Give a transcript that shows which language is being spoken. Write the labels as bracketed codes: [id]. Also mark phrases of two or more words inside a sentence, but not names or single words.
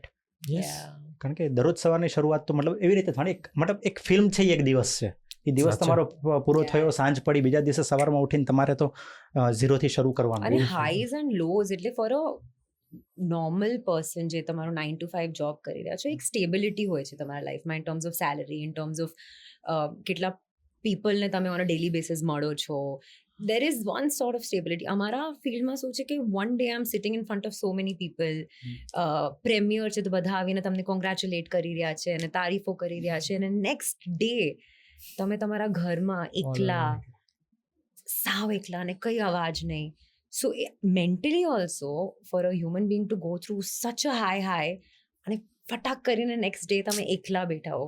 [gu] કારણ કે દરરોજ સવારની શરૂઆત તો મતલબ એવી રીતે થવાની, મતલબ એક ફિલ્મ છે, એક દિવસ છે, એ દિવસ તમારો પૂરો થયો, સાંજ પડી, બીજા દિવસે સવારમાં ઉઠીને તમારે તો 0 થી શરૂ કરવાનું. અને [en] highs and lows, [gu] એટલે [en] for a normal person [gu] જે તમારું 9 to 5 જોબ કરી રહ્યા છો, એક સ્ટેબિલિટી હોય છે તમારા લાઈફમાં [en] in terms of salary, in terms of [gu] કેટલા પીપલને તમે [en] on a daily basis [gu] મળો છો. [en] there is one sort of stability. [gu] અમારા ફિલ્ડમાં શું છે કે [en] one day I'm sitting in front of so many people, [gu] પ્રેમિયર છે તો બધા આવીને તમને કોંગ્રેચ્યુલેટ કરી રહ્યા છે અને તારીફો કરી રહ્યા છે, અને [en] next day [gu] તમે તમારા ઘરમાં એકલા, સાવ એકલા, અને કઈ અવાજ નહીં. [en] so mentally also for a human being to go through such a high [gu] અને ફટાક કરીને [en] next day [gu] તમે એકલા બેઠા હો.